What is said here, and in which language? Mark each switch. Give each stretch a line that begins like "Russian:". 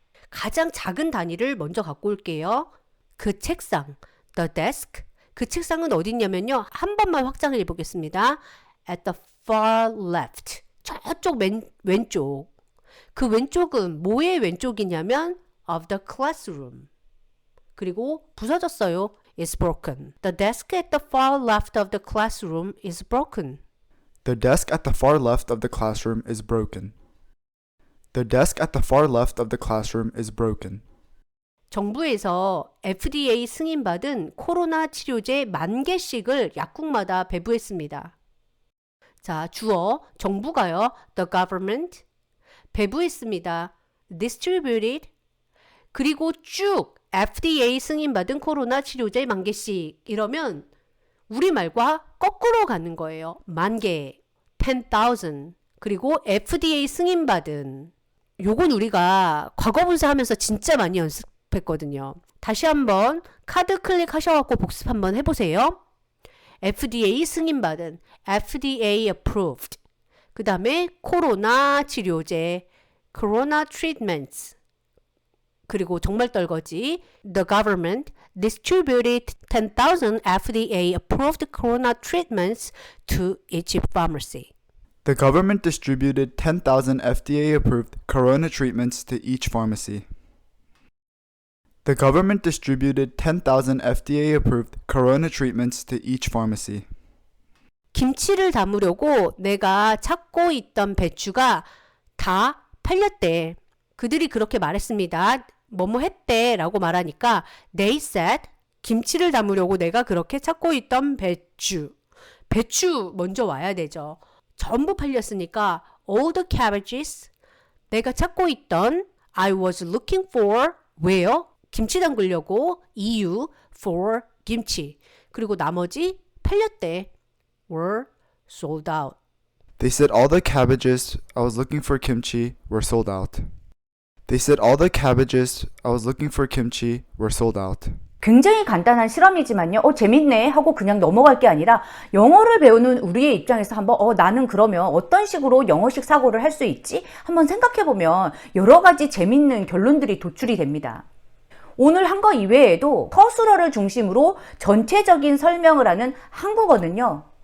Korean: 가장 작은 단위를 먼저 갖고 올게요. 그 책상,
English: the desk.
Korean: 그 책상은 어디 있냐면요. 한 번만 확장을 해보겠습니다.
English: At the far left.
Korean: 저쪽 맨 왼쪽. 그 왼쪽은 뭐의 왼쪽이냐면
English: of the classroom.
Korean: 그리고 부서졌어요.
English: is broken. The desk at the far left of the classroom is broken. The desk at the far left of the classroom is broken. The desk at the far left of the classroom is broken.
Korean: 정부에서 FDA 승인받은 코로나 치료제 10,000개씩을 약국마다 배부했습니다. 자, 주어 정부가요.
English: The government
Korean: 배부했습니다. distributed 그리고 쭉 FDA 승인받은 코로나 치료제 10,000개씩 이러면 우리말과 거꾸로 가는 거예요. 10,000개 10,000 그리고 FDA 승인받은. 요건 우리가 과거분사 하면서 진짜 많이 연습했거든요. 다시 한번 카드 클릭하셔갖고 복습 한번 해보세요. FDA 승인받은,
English: FDA approved.
Korean: 그 다음에 코로나 치료제,
English: Corona treatments.
Korean: 그리고 정말 떨거지,
English: The government distributed 10,000 FDA approved corona treatments to each pharmacy. The government distributed 10,000 FDA approved corona treatments to each pharmacy. The government distributed 10,000 FDA approved corona treatments to each pharmacy.
Korean: 김치를 담으려고 내가 찾고 있던 배추가 다 팔렸대. 그들이 그렇게 말했습니다. 뭐뭐 했대 라고 말하니까
English: they said
Korean: 김치를 담으려고 내가 그렇게 찾고 있던 배추 먼저 와야 되죠. 전부 팔렸으니까
English: all the cabbages
Korean: 내가 찾고 있던
English: I was looking for where
Korean: 김치 담그려고
English: EU for
Korean: 김치 그리고 나머지 팔렸대
English: were sold out. They said all the cabbages I was looking for kimchi were sold out. They said all the cabbages I was looking for kimchi were sold out.
Korean: 굉장히 간단한 실험이지만요. 재밌네 하고 그냥 넘어갈 게 아니라 영어를 배우는 우리의 입장에서 한번 나는 그러면 어떤 식으로 영어식 사고를 할 수 있지? 한번 생각해보면 여러 가지 재밌는 결론들이 도출이 됩니다. 오늘 한 거 이외에도 서술어를 중심으로 전체적인 설명을 하는 한국어는요.